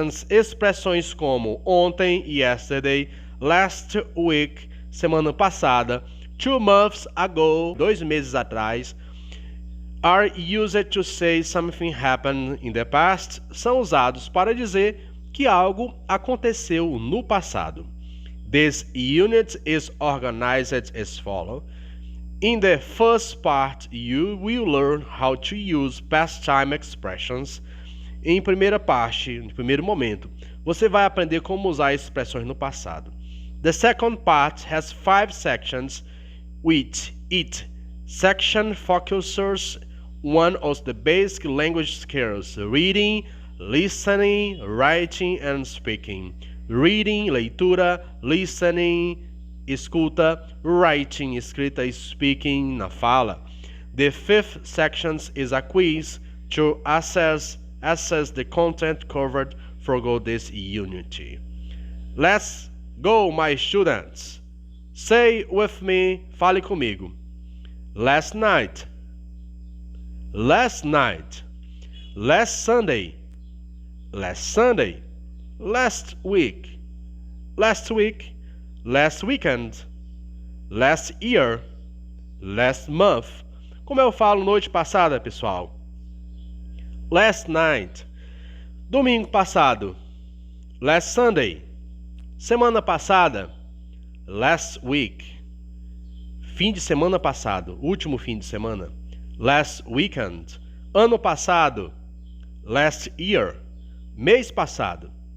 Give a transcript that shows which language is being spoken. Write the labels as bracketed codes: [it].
[pt] expressões como ontem, yesterday, [en] last week, [pt] semana passada, [en] 2 months ago, [pt] 2 meses atrás, [en] are used to say something happened in the past, [pt] são usados para dizer que algo aconteceu no passado. [en] This unit is organized as follows. In the first part, you will learn how to use past time expressions. [pt] Em primeira parte, no primeiro momento, você vai aprender como usar expressões no passado. [en] The second part has 5 sections, with each section focuses one of the basic language skills: reading, listening, writing and speaking. [pt] Reading, leitura, listening, escuta, writing, escrita e speaking, na fala. [en] The 5th section is a quiz to assess the content covered throughout this unit. Let's go, my students. Say with me, [pt] fale comigo. [en] Last night. Last Sunday, last week, last weekend, last year, last month. [pt] Como eu falo noite passada, pessoal? [en] Last night. [pt] Domingo passado. [en] Last Sunday. [pt] Semana passada. [en] Last week. [pt] Fim de semana passado, último fim de semana. [en] Last weekend. [pt] Ano passado. [en] Last year. [pt] Mês passado.